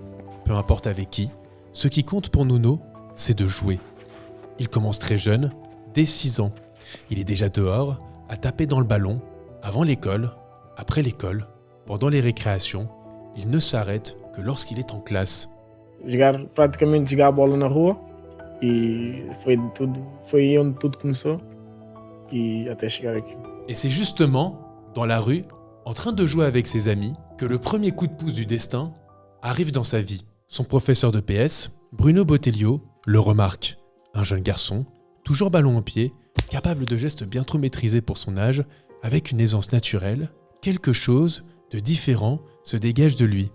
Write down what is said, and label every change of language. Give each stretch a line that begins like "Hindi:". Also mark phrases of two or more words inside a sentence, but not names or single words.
French: Peu importe avec qui, ce qui compte pour Nuno, c'est de jouer. Il commence très jeune, dès 6 ans. Il est déjà dehors, à taper dans le ballon, avant l'école, après l'école, pendant les récréations. Il ne s'arrête que lorsqu'il est en classe.
Portuguese: Praticamente jogar a bola na rua e foi onde tudo começou e até chegar aqui.
French: Et c'est justement dans la rue, en train de jouer avec ses amis, que le premier coup de pouce du destin arrive dans sa vie. Son professeur de PS, Bruno Botelho, le remarque. Un jeune garçon, toujours ballon au pied, capable de gestes bien trop maîtrisés pour son âge, avec une aisance naturelle, quelque chose de différent se dégage de lui.